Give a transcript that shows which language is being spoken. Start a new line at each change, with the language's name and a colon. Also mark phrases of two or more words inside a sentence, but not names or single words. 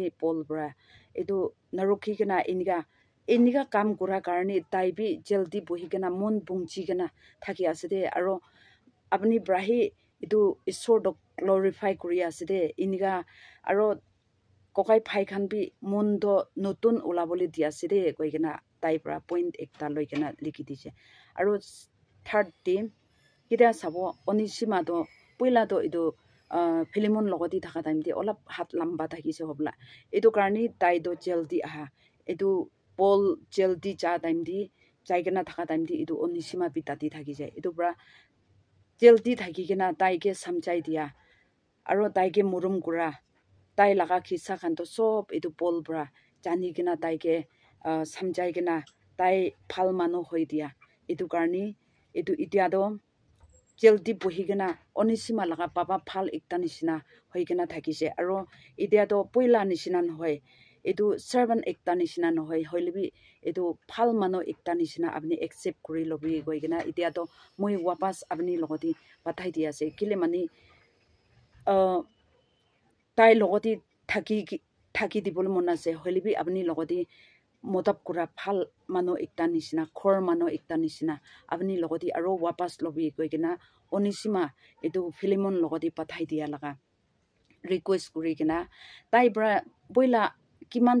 Naga Pidgin: Paul bra itu narukhi gena inika kam kura karni tai bi jaldi bohi gena mon bungchi gena thaki ase de aro apni brahi itu isor do glorify kuri ase de inika aro kokai phai khan bi mundo notun ulabole dia ase de koigena tai bra point ekta loigena likhi dise aro
English: third team
Naga Pidgin: kida sabo Onisima do poila do itu Philemon logodi thaka time di olap hat lamba thakise hobla itu karni tai do jaldi aha itu Paul jaldi cha time di jaigena thaka time di itu Onisima bitati thakise itu bra jaldi thakigena tai ke samjai dia aro tai ke murum kura tai laga khisa khan to sob itu Paul bra jani gena tai ke samjai gena tai phal mano hoi dia itu karni itu itia do jaldi bohi gena Onisima laga papa phal ekta nishina hoi gena thakise aro itia do poila nishina hoi itu servant ekta nishina hoi hoilibi itu phal mano ekta nishina apni accept kuri lobi goi gena itia do moi wapas apni logodi pathai dia ase kile mani tai logodi thaki থাকি দিবলৈ মন আছে হলে বি আপনি লগতে মতব কৰা ভাল মানুহ একটা নিচিনা খৰ মানুহ একটা নিচিনা আপনি লগতে আৰু ৱাপাছ লবি কৈ কিনা অনিসীমা এইটো ফিলিমন লগতে পঠাই দিয়া লগা ৰিকুৱেষ্ট কৰি কিনা তাই পৰা বইলা কিমান